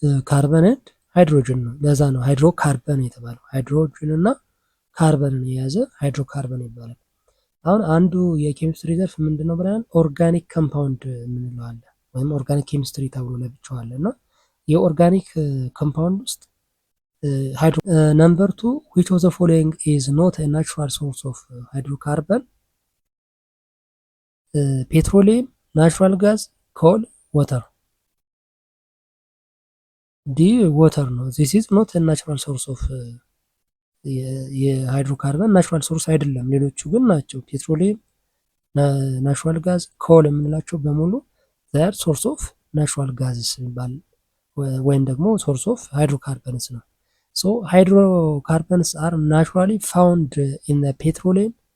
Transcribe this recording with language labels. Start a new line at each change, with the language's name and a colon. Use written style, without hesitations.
Amharic: ካርበን ኤንድ ሃይድሮጅን ነው። ለዛ ነው ሃይድሮካርበን የተባለው። ሃይድሮጅን እና ካርበንን የያዘ ሃይድሮካርበን ይባላል። አሁን አንዱ የኬሚስትሪ ዘርፍ ምንድነው ብለን ኦርጋኒክ ኮምፓውንድ የምንለው አለ፣ ወይም ኦርጋኒክ ኬሚስትሪ ተብሎ ለብቻው አለ እና የኦርጋኒክ ኮምፓውንድ ውስጥ
English: number 2 which of the following is not a natural source of hydrocarbon? Petroleum, natural gas, coal, water.
Amharic: D water ነው።
English: this is not a natural source of
Amharic: የሃይድሮካርበን ናቹራል ሶርስ አይደለም። ሌሎቹ ግን ናቸው። ፔትሮሊየም፣ ናቹራል ጋዝ፣ ኮል የምንላቸው በሙሉ ዘር ሶርስ ኦፍ ናቹራል ጋዝስ የሚባል ወይም ደግሞ ሶርስ ኦፍ ሃይድሮካርበንስ ነው።
English: So hydrocarbons are naturally found in the petroleum.